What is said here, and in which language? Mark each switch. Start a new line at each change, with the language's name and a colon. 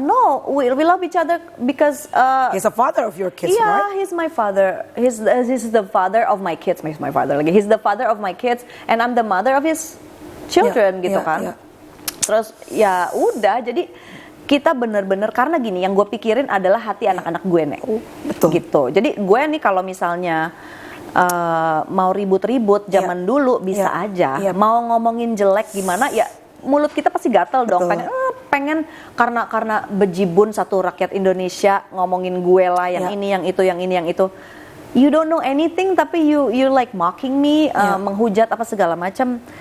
English: No, we love each other because he's a father of your kids, right? Yeah, he's my father. He's the father of my kids. He's my father lagi. He's the father of my kids, and I'm the mother of his children gitu kan.
Indonesian: Terus ya udah, jadi kita bener-bener karena gini, yang gue pikirin adalah hati anak-anak gue, Nek. Betul. Gitu. Jadi gue nih kalau misalnya mau ribut-ribut zaman dulu bisa aja. Mau ngomongin jelek gimana ya, mulut kita pasti gatel dong. Pengen karena bejibun satu rakyat Indonesia ngomongin gue lah, yang ini, yang itu, yang ini, yang itu.
English: You don't know anything
Indonesian: tapi
English: you like mocking me,
Indonesian: menghujat apa segala macam.